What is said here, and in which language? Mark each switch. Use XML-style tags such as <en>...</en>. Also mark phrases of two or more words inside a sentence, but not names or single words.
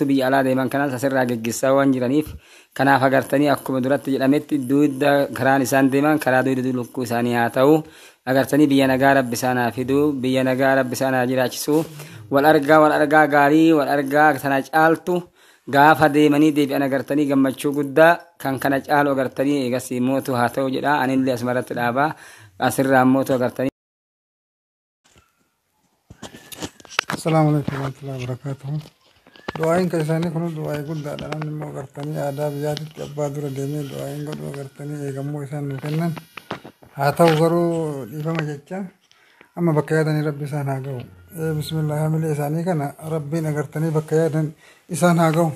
<om>biyya alaa deeman kanas asirraa geggeessaa waan jiraniif kanaaf agartanii akkuma duratti jedhametti duudda karaan isaan deeman karaa duudda lukkuu isaanii haa ta'u agartanii biyya nagaa rabbi isaan haa fidu biyya nagaa rabbi isaan haa jiraachisu wal argaa gaarii wal argaa sana caaltu gaafa deemanii deebi'an agartanii gammachuu guddaa kan kana caalu agartanii eegasii mootu haa ta'u jedha. Anillee asumarratti dhaabaa asirraa mootu agartanii.</om> <ar>السلام عليكم ورحمة الله وبركاته.</ar> <om>Du'aayin kan isaanii kun du'aayii guddaadha. Namni immoo agartanii aadaa biyyaatitti abbaa dura deemee du'aayin godhu agartanii eegammoo isaan nu kennan. Haa ta'u garuu dhiifama jecha amma bakka yaadanii rabbi isaan haa ga'u. Bismillah hamilee isaanii kana rabbiin agartanii bakka yaadan isaan haa ga'u.</om>